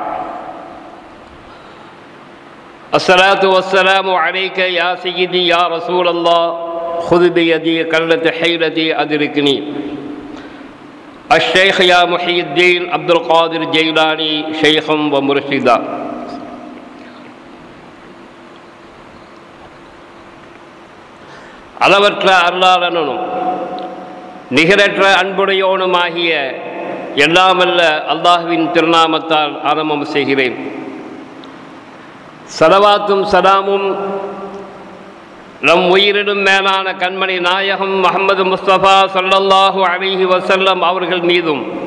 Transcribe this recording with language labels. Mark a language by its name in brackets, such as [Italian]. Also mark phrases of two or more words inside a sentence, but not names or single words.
[Arabic] الصلاة والسلام عليك يا سيدي يا رسول الله خذ بيدي قلت حيلتي أدركني. الشيخ يا محي الدين عبد القادر جيلاني شيخا ومرشدا. [Tamil] அளவற்ற அருளாளனும் நிகரற்ற அன்புடையோனுமாகிய எல்லாமல்ல அல்லாஹ்வின் திருநாமத்தால் ஆரம்பம் செய்கிறேன். ஸலவாத்தும் ஸலாமும் நம் உயிரிடும் மேலான கண்மணி நாயகம் முஹம்மது முஸ்தபா [Arabic] صلى الله عليه وسلم [Tamil] அவர்கள் மீதும்